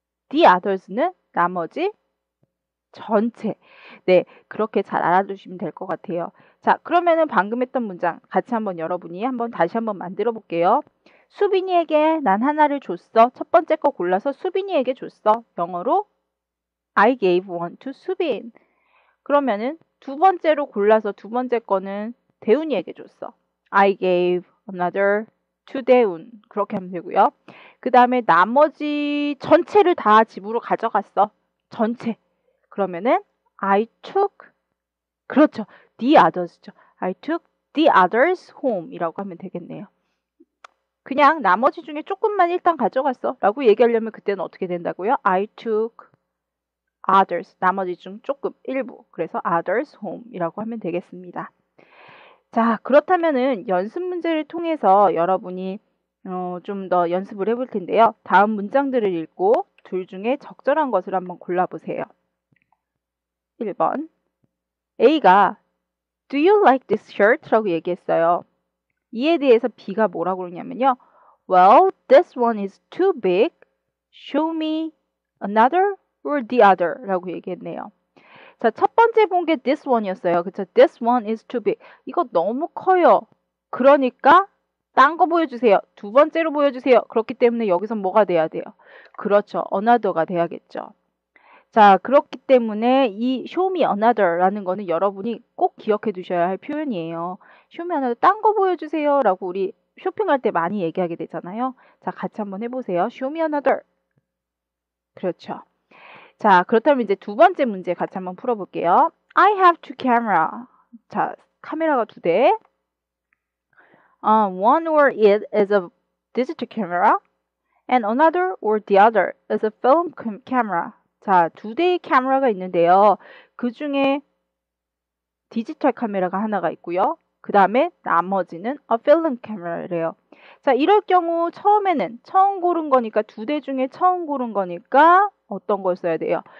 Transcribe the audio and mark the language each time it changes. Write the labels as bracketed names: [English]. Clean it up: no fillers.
[Korean] the others는 나머지 전체. 네, 그렇게 잘 알아두시면 될 것 같아요. 자, 그러면은 방금 했던 문장 같이 한번 여러분이 다시 한번 만들어 볼게요. 수빈이에게 난 하나를 줬어. 첫 번째 거 골라서 수빈이에게 줬어. [English] 영어로 I gave one to 수빈. [Korean] 그러면은 두 번째로 골라서 두 번째 거는 대훈이에게 줬어. [English] I gave another to 대훈. [Korean] 그렇게 하면 되고요. 그 다음에 나머지 전체를 다 집으로 가져갔어. 전체. 그러면은 [English] I took, [Korean] 그렇죠. [English] the others죠. I took the others home이라고 [Korean] 하면 되겠네요. 그냥 나머지 중에 조금만 일단 가져갔어 라고 얘기하려면 그때는 어떻게 된다고요? [English] I took others, [Korean] 나머지 중 조금, 일부. 그래서 others home이라고 하면 되겠습니다. 자, 그렇다면은 연습 문제를 통해서 여러분이 좀 더 연습을 해볼 텐데요. 다음 문장들을 읽고 둘 중에 적절한 것을 한번 골라보세요. 1번 A가 [English] Do you like this shirt? [Korean] 라고 얘기했어요. 이에 대해서 B가 뭐라고 그러냐면요. [English] Well, this one is too big. Show me another or the other [Korean] 라고 얘기했네요. 자, 첫 번째 본 게 this one이었어요. [English] 그쵸? This one is too big. [Korean] 이거 너무 커요. 그러니까 딴 거 보여주세요. 두 번째로 보여주세요. 그렇기 때문에 여기서 뭐가 돼야 돼요? 그렇죠. another가 돼야겠죠. 자, 그렇기 때문에 이 [English] show me another [Korean] 라는 거는 여러분이 꼭 기억해 두셔야 할 표현이에요. [English] show me another, [Korean] 딴 거 보여주세요 라고 우리 쇼핑할 때 많이 얘기하게 되잖아요. 자, 같이 한번 해보세요. [English] show me another. [Korean] 그렇죠. 자, 그렇다면 이제 두 번째 문제 같이 한번 풀어볼게요. [English] I have two camera. [Korean] 자, 카메라가 두 대. [English] One or it is a digital camera and another or the other is a film camera. [Korean] 자, 두 대의 카메라가 있는데요. 그 중에 디지털 카메라가 하나가 있고요. 그 다음에 나머지는 a film camera래요. 자, 이럴 경우 처음에는 처음 고른 거니까 두 대 중에 처음 고른 거니까 어떤 걸 써야 돼요?